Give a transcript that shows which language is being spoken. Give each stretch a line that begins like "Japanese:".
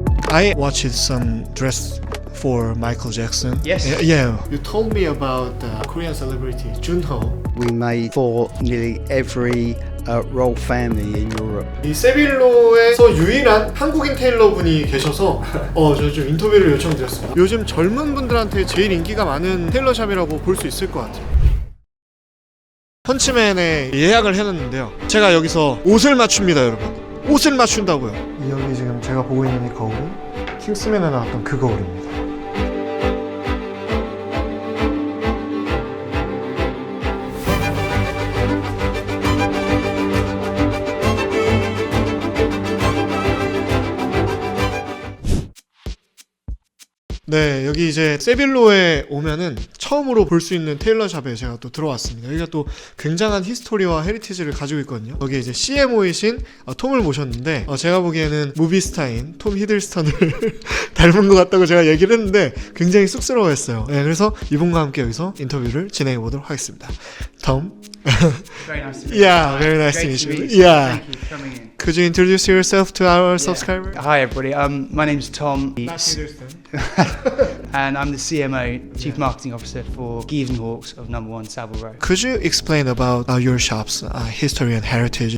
English: I watched some dress for Michael Jackson. Yes. Yeah. You told me about Korean celebrity Junho. We made for nearly every royal family in Europe.
Korean: 이 세빌로에서 유일한 한국인 테일러분이 계셔서 저 좀 인터뷰를 요청드렸습니다. 요즘 젊은 분들한테 제일 인기가 많은 테일러샵이라고 볼 수 있을 것 같아요. 펀치맨에 예약을 해놨는데요. 제가 여기서 옷을 맞춥니다, 여러분. 옷을 맞춘다고요. 여기 지금 제가 보고 있는 이 거울은 킹스맨에 나왔던 그 거울입니다. 네, 여기 이제 세빌로에 오면은 처음으로 볼 수 있는 테일러샵에 제가 또 들어왔습니다. 여기가 또 굉장한 히스토리와 헤리티지를 가지고 있거든요. 여기 이제 CMO이신 톰을 모셨는데 제가 보기에는 무비스타인 톰 히들스턴을 닮은 것 같다고 제가 얘기를 했는데 굉장히 쑥스러워했어요. 네, 그래서 이분과 함께 여기서 인터뷰를 진행해 보도록 하겠습니다. 톰.
English: Very nice to meet you. Yeah, very nice to meet you. Yeah. Thank you for coming in. Could you introduce yourself to our subscribers? Hi everybody, my name's Tom Hiddleston. and I'm the CMO, Chief Marketing Officer for Geeves and Hawks of No. 1 Savile Row. Could you explain about your shop's history and heritage?